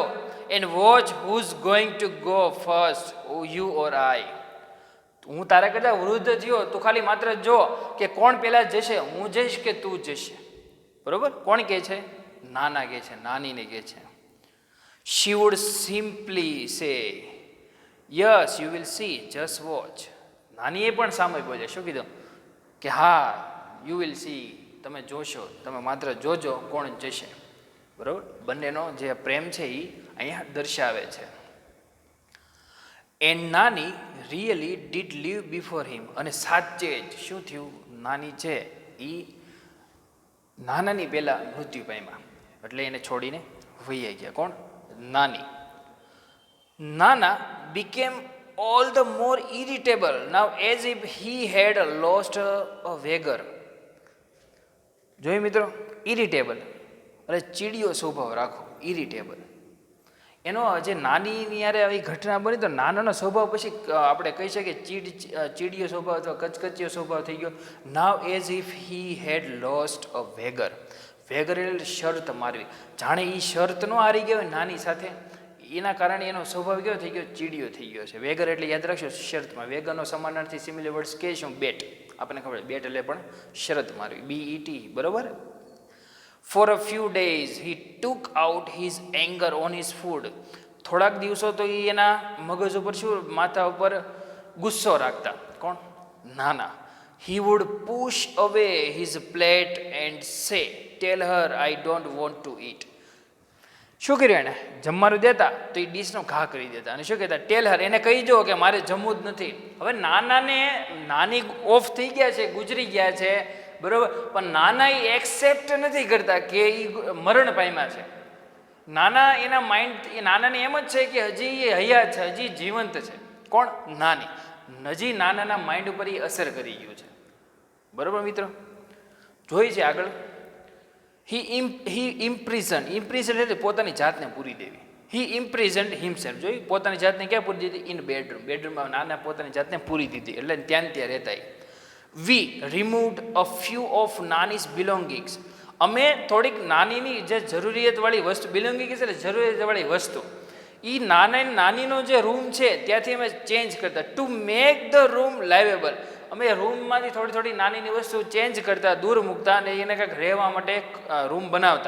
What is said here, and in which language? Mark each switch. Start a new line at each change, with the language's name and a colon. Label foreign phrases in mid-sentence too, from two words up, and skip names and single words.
English: And watch who's going to go first, you or I.
Gujarati: હું તારા કરતાં વૃદ્ધ થયો, તું ખાલી માત્ર જો કે કોણ પહેલાં જશે, હું જઈશ કે તું જશે. બરાબર, કોણ કહે છે? નાના કહે છે, નાનીને કહે છે.
English: She would simply say, yes you will see just watch.
Gujarati: નાનીએ પણ સામે બોલ્યા, શું કીધું કે હા
English: you will see,
Gujarati: તમે જોશો, તમે માત્ર જોજો કોણ જશે. બરાબર, બંનેનો જે પ્રેમ છે એ અહીંયા દર્શાવે છે.
English: And Nani really did leave before him,
Gujarati: અને સાચે જ શું થયું, નાની છે એ નાનાની પહેલાં મૃત્યુ પામ્યા, એટલે એને છોડીને વહી ગયા. કોણ? નાની.
English: નાના became all the more irritable now as if he had lost a wager.
Gujarati: જોયું મિત્રો, ઇરિટેબલ એટલે ચીડિયો સ્વભાવ રાખો, ઇરિટેબલ. એનો જે નાનીની યારે આવી ઘટના બની તો નાનાનો સ્વભાવ પછી આપણે કહી શકીએ ચીડિયો સ્વભાવ અથવા કચકચિયો સ્વભાવ થઈ ગયો.
English: Now as if he had lost a wager.
Gujarati: વેગર એટલે શરત મારવી, જાણે એ શરત નો હારી ગયો હોય નાની સાથે, એના કારણે એનો સ્વભાવ કેવો થઈ ગયો, ચીડિયો થઈ ગયો છે. વેગર એટલે યાદ રાખશો શરતમાં. વેગરનો સમાનાર્થી
English: similar words
Gujarati: કે શું? બેટ. આપણને ખબર, બેટ એટલે પણ શરત મારવી, BET. બરોબર.
English: For a few days he took out his anger on his food.
Gujarati: થોડાક દિવસો તો એ એના મગજ ઉપર શું, માથા ઉપર ગુસ્સો રાખતા. કોણ? નાના.
English: He would push away his plate and say, tell her I don't want to eat.
Gujarati: શું કર્યું એને? જમવાનું દેતા તો એ ડીશનો ઘા કરી દેતા અને શું કહેતા,
English: tell her,
Gujarati: એને કહી દો કે મારે જમવું જ નથી. હવે નાની ઓફ થઈ ગયા છે, ગુજરી ગયા છે, બરોબર, પણ નાના એ એક્સેપ્ટ નથી કરતા કે એ મરણ પામ્યા છે. નાના એના માઇન્ડ, એ નાનાને એમ જ છે કે હજી એ હયાત છે, હજી જીવંત છે. કોણ? નાની. હજી નાનાના માઇન્ડ ઉપર એ અસર કરી ગયું છે. બરોબર મિત્રો, જોઈ છે આગળ.
English: He imprisoned
Gujarati: એટલે પોતાની જાતને પૂરી દેવી.
English: He imprisoned himself.
Gujarati: જોઈ, પોતાની જાતને ક્યાં પૂરી દીધી?
English: in bedroom.
Gujarati: બેડરૂમમાં નાના પોતાની જાતને પૂરી દીધી, એટલે ત્યાં રહેતા.
English: We removed a few of Nani's belongings.
Gujarati: અમે થોડીક નાનીની જે જરૂરિયાતવાળી વસ્તુ, બિલોંગિંગ એટલે જરૂરિયાતવાળી વસ્તુ, એ નાનીનો જે રૂમ છે ત્યાંથી અમે ચેન્જ કરતા.
English: to make the room livable.
Gujarati: અમે રૂમમાંથી થોડી નાનીની વસ્તુ ચેન્જ કરતા, દૂર મૂકતા અને એને કંઈક રહેવા માટે રૂમ બનાવતા.